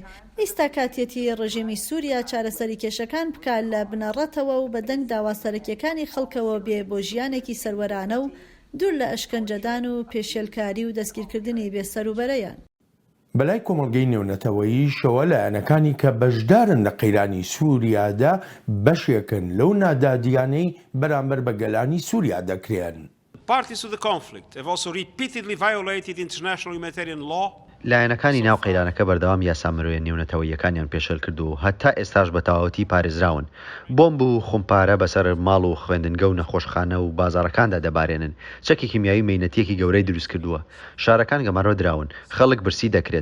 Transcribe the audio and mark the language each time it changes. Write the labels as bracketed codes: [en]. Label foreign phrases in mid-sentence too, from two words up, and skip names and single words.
[ckb] ئێستا کاتێتی ڕژیمی سووریا چارەسەری کێشەکان بکات لە بنەڕەتەوە و بەدەنگ داواسەرەکیەکانی خەڵکەوە بێ بۆ ژیانێکی سەروەرانە و دوور لە ئەشکەنجەدان و پێشێلکاری و دەستگیرکردنی بێسەروبەرەیان. بەلای کۆمەڵگەی نێونەتەوەیی شەوە لایەنەکانی کە بەشدارن لە قەیرانی سووریادا بەشێکن لەو نادادیانەی بەرامبەر بە گەلانی سووریا دەکرێن. [en] Parties to the conflict have also repeatedly violated international humanitarian law. [ckb] لایەنەکانی ناو قەیرانەکە بەردەوام یاسامەرۆیە نێونەتەوەیەکانیان پێشەل کردو و هەتا ئێستاش بە تەواوەتی پارێزراون. بۆمب و خۆمپارە بەسەر ماڵ و خوێندنگە و نەخۆشخانە و بازاڕەکاندا دەبارێنن. چەکی کیمیایی مەینەتیەکی گەورەی دروست کردووە. شارەکان گەمارۆ دراون. خەڵک برسی دەکرێت.